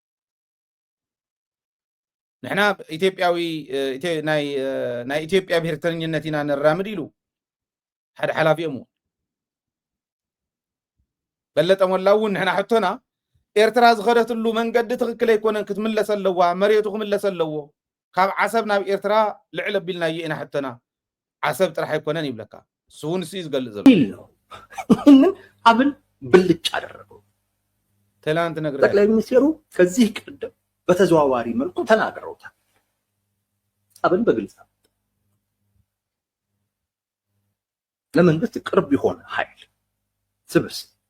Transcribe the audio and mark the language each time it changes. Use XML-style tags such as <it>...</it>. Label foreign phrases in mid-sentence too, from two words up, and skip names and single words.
<ti>ንሕና ኢትዮጵያዊ ናይ ኢትዮጵያ ብሄርተኝነት ኢና ነራምድ ኢሉ ሓደ ሓላፊኦም በለጠ ሞላ እውን ንሕና ሕቶና ኤርትራ ዝኸደትሉ መንገዲ ትክክል ኣይኮነን ክትምለስ ኣለዋ መሬቱ ክምለስ ኣለዎ ካብ ዓሰብ ናብ ኤርትራ ልዕል ኣቢልና እየ ኢና ሕቶና ዓሰብ ጥራሕ ኣይኮነን ይብለካ እሱውን እሱ ዝገልጽ ዘሎ</ti> <am>አብን ብልጭ አደረገው ትላንት ነግረ ጠቅላይ ሚኒስትሩ ከዚህ ቀደም በተዘዋዋሪ መልኩ ተናግረውታል አብን በግልጽ ለመንግስት ቅርብ ይሆን ኃይል ስብስብ</am>